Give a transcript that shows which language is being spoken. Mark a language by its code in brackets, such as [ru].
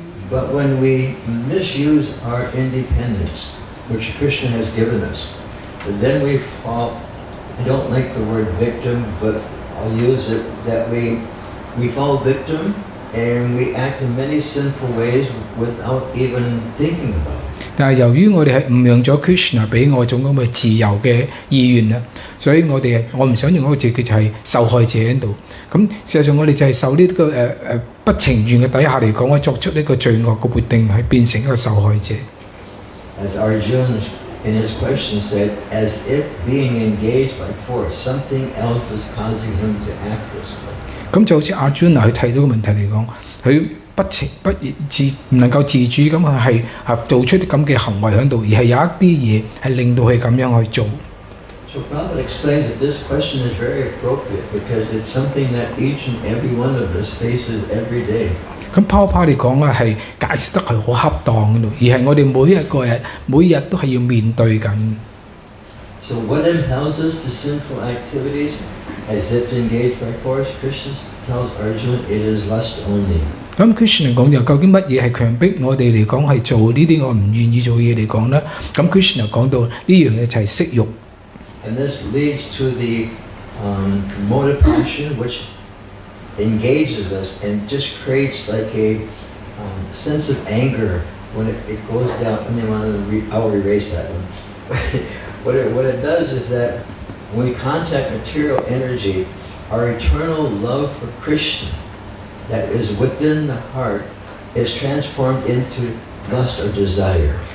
[en] But when we misuse our independence, which Krishna has given us, then we fall. I don't like the word victim, but I'll use it that we fall victim and we act in many sinful ways without even thinking about it. [yue] 但係由於我哋係誤用咗 Krishna 俾我種咁嘅自由嘅意願啦，所以我唔想用嗰個字，佢就係受害者喺度。咁事實上我哋就係受呢個不情願嘅底下嚟講，我作出呢個罪惡嘅決定，係變成一個受害者。 [en] As Arjuna in his question said, as if being engaged by force, something else is causing him to act this way. [yue] 咁就好似阿 Arjuna 佢睇到個問題嚟講，佢唔能夠自主咁係做出啲咁嘅行為喺度，而係有一啲嘢係令到佢咁樣去做。 [en] So Prabhupada explains that this question is very appropriate because it's something that each and every one of us faces every day. [yue] 咁Prabhupada嚟講啊，係解釋得係好恰當嘅，而係我哋每日都係要面對緊。 [en] So what impels us to sinful activities, as if engaged by force? Krishna tells Arjuna it is lust only. [yue] 咁 Krishna 講就究竟乜嘢係強迫我哋嚟講係做呢啲我唔願意做嘢嚟講咧？咁 Krishna 講到呢樣嘢就係色欲。 [en] And this leads to the mode of passion, which engages us and just creates like a sense of anger when it goes down. I'll erase that one. What it does is that when we contact material energy, our eternal love for Krishna that is within the heart is transformed into lust or desire.